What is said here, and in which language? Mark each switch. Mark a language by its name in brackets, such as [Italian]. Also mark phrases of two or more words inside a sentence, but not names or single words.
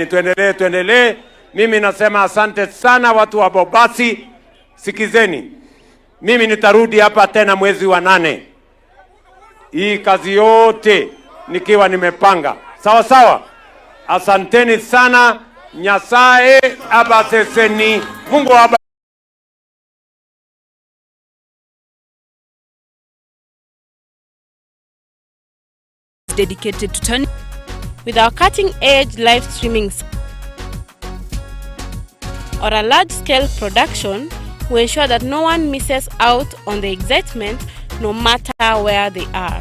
[Swahili] Tuendelee. Mimi nasema asante sana watu wa Bobasi. Sikizeni, mimi nitarudi hapa tena mwezi wa 8. Hii kazi yote nikiwa nimepanga. Sawa sawa. Asanteni sana. [Gusii] Nyasaye abaseseni. [Swahili] Mungu [English] dedicated to turning with our cutting-edge live streaming or a large-scale production, we ensure that no one misses out on the excitement, no matter where they are.